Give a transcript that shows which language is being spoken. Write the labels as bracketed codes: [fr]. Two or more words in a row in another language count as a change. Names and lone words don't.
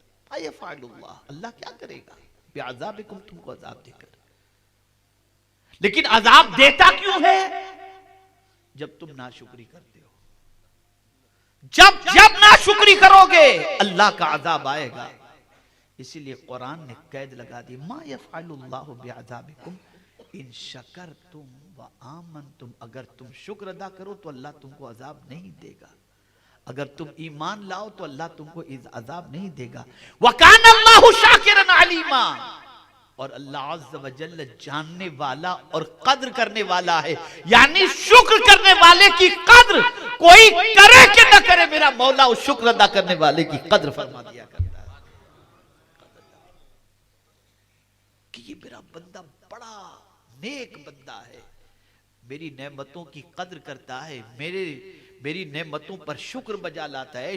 [hi] अल्लाह क्या करेगा बिअज़ाबिकुम, तुमको अजाब देकर। लेकिन अजाब देता क्यों है? जब तुम नाशुक्री करते हो, जब जब नाशुक्री करोगे अल्लाह का अजाब आएगा। इसीलिए कुरान ने कैद लगा दी, [ar] ما يفعل الله بعذابكم إن شكرتم وآمنتم, [hi] अगर तुम शुक्र अदा करो तो अल्लाह तुमको अजाब नहीं देगा, अगर तुम ईमान लाओ तो अल्लाह तुमको अजाब नहीं देगा। [ar] وكان الله شاكرا عليما, [hi] और अल्लाह [ar] عز وجل [hi] जानने वाला और कद्र करने वाला है। यानी शुक्र करने वाले की कद्र कोई करे कि न करे, मेरा मौला उस शुक्र अदा करने वाले की कद्र फरमा दिया करता है कि ये मेरा बंदा बड़ा नेक बंदा है, मेरी नेमतों की कद्र करता है, मेरी नेमतों पर शुक्र बजा लाता है।